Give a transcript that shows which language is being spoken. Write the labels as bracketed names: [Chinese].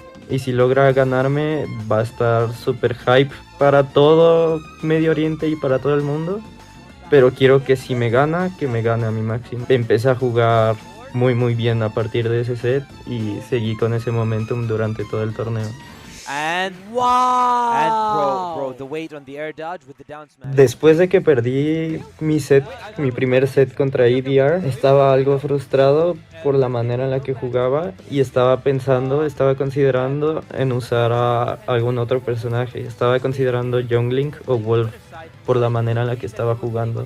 [Spanish] Y si logra ganarme, va a estar súper hype para todo Medio Oriente y para todo el mundo. Pero quiero que si me gana, que me gane a mi máximo. Empecé a jugar muy bien a partir de ese set y seguí con ese momentum durante todo el torneo. [English] And wow! And bro, the weight on the air dodge with the down smash. [Spanish] Después de que perdí mi primer set contra EBR, estaba algo frustrado por la manera en la que jugaba y estaba considerando en usar a algún otro personaje. Estaba considerando Younglink o Wolf por la manera en la que estaba jugando.